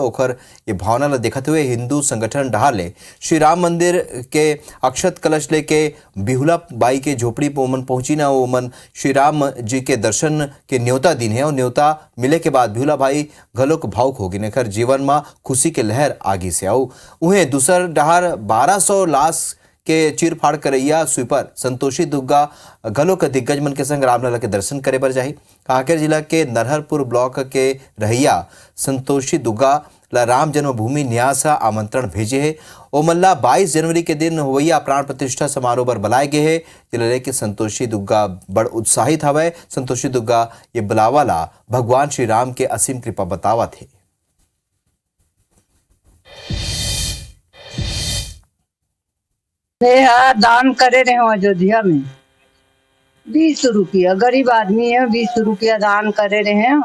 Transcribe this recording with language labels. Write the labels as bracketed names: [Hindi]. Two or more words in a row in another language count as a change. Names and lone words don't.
[Chhattisgarhi] ओखर ये भावना ला देखते हुए हिंदू संगठन डहार ले श्री राम मंदिर के अक्षत कलश लेके बिहुला बाई के झोपड़ी पर ओमन पहुंची ना। ओमन श्री राम जी के दर्शन के न्योता दिन है और न्योता मिले के बाद बिहुला भाई घलोक भावुक होगी नेकर जीवन में खुशी के लहर आगी से आओ। उन्हें दूसर डहार 1200 लाश के चीर फाड़ करैया स्वीपर संतोषी दुग्गा घलोक दिग्गज मन के संग रामलला के दर्शन करे बर जाही। कांकेर जिला के नरहरपुर ब्लॉक के रहिया संतोषी दुग्गा ला राम जन्मभूमि न्यास आमंत्रण भेजे है। ओमल्ला 22 जनवरी के दिन होवैया प्राण प्रतिष्ठा समारोह पर बुलाए गए है। जिले के संतोषी दुग्गा बड़ उत्साहित हवै। संतोषी दुग्गा ये बुलावा ला भगवान श्री राम के असीम कृपा बतावा थे। दान करे रहे हो अयोध्या में 20 रुपया, गरीब आदमी है, 20 रुपया दान करे रहे हैं।